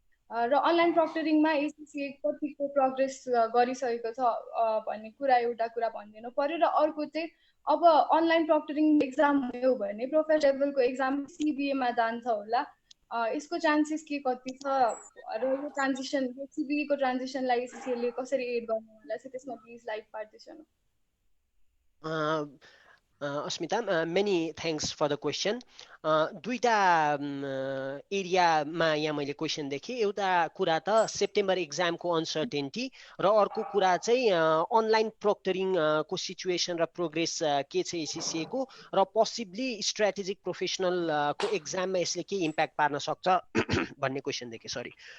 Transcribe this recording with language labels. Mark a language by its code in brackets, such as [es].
[ne] र online प्रक्टरिङमा ACC कतिको progress गरिसकेको छ भन्ने कुरा एउटा कुरा भनिदिनु पर्यो र अर्को चाहिँ अब अनलाइन प्रक्टरिङ एक्जाम हुने हो भने प्रोफेसर लेभलको एक्जाम सिबिएमा जान्छ होला यसको चान्सेस के कति छ र यो ट्रान्जिसन सिबिएको ट्रान्जिसनलाई एसिसीले कसरी एड गर्नु होला त्यसमा please live partition [en] Asmita, many thanks for the question. [ne] दुईटा एरियामा यहाँ मैले क्वेसन देखेँ। एउटा कुरा त सेप्टेम्बर एक्जामको अनसर्टेन्टी र अर्को कुरा चाहिँ अनलाइन प्रोक्टरिङको सिचुएसन र प्रोग्रेस के छ एसिसिएको र पोसिबली स्ट्राटेजिक प्रोफेसनलको एक्जाममा यसले के इम्प्याक्ट पार्न सक्छ भन्ने क्वेसन देखेँ। सरी।